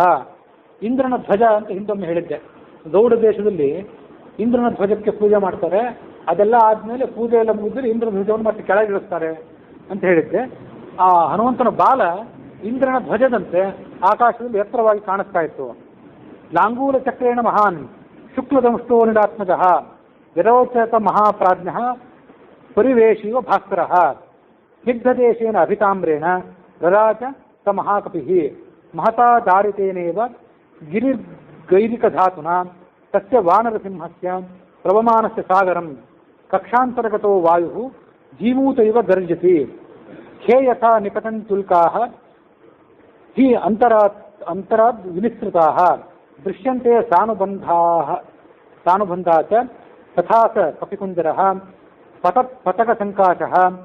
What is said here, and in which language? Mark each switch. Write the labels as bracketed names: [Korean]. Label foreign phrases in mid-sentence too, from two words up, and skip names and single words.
[Kannada] ಇಂದ್ರನ ಧ್ವಜ ಅಂತ ಹಿಂದೊಮ್ಮೆ ಹೇಳಿದ್ದೆ. ಗೌಡ ದೇಶದಲ್ಲಿ ಇಂದ್ರನ ಧ್ವಜಕ್ಕೆ ಪೂಜೆ ಮಾಡ್ತಾರೆ. ಅದೆಲ್ಲ ಆದಮೇಲೆ ಪೂಜೆ ಎಲ್ಲ ಮುಗಿದ್ರೆ ಇಂದ್ರನ ಧ್ವಜವನ್ನು ಮತ್ತೆ ಕೆಳಗಿಳಿಸ್ತಾರೆ ಅಂತ ಹೇಳಿದ್ದೆ. ಆ ಹನುಮಂತನ ಬಾಲ ಇಂದ್ರನ ಧ್ವಜದಂತೆ ಆಕಾಶದಲ್ಲಿ ಎತ್ತರವಾಗಿ ಕಾಣಿಸ್ತಾ ಇತ್ತು. [Sanskrit] ಲಾಂಗೂಲ ಚಕ್ರೇಣ ಮಹಾನ್ ಶುಕ್ಲದಂಷ್ಟೋ ನಿರಾತ್ಮಜಃ ವಿರೋಚತ ಮಹಾಪ್ರಾಜ್ಞ ಪರಿವೇಶಿವ ಭಾಸ್ಕರ ಸ್ನಿಗ್ಧದೇಶೇನ ಅಭಿತಾಮ್ರೇಣ ರರಾಜ ಸ ಮಹಾಕಪಿಃ ಮಹತಾ ದಾರಿತೇನೇವ ಗಿರಿಗೈರಿಕಧಾತುನಾ ತಸ್ಯ ವಾನರಸಿಂಹಸ್ಯ ಪ್ರವಮಾನಸ್ಯ ಸಾಗರಂ ಕಕ್ಷಾಂತರಗತೋ ವಾಯುಃ ಜೀಮೂತ ಇವ ಗರ್ಜತಿ ಖೇ ಯಥಾ ನಿಕಟಂಚುಲ್ಕಾಃ ಹಿ ಅಂತರಾದ್ ವಿನಿಸೃತಾಃ ದೃಶ್ಯಂತೆ ಸಾನುಬಂಧಾ ಚ ತಥಾ ಸ ಕಪಿಕುಂಜರಃ ಪತಕಸಂಕಾಶಃ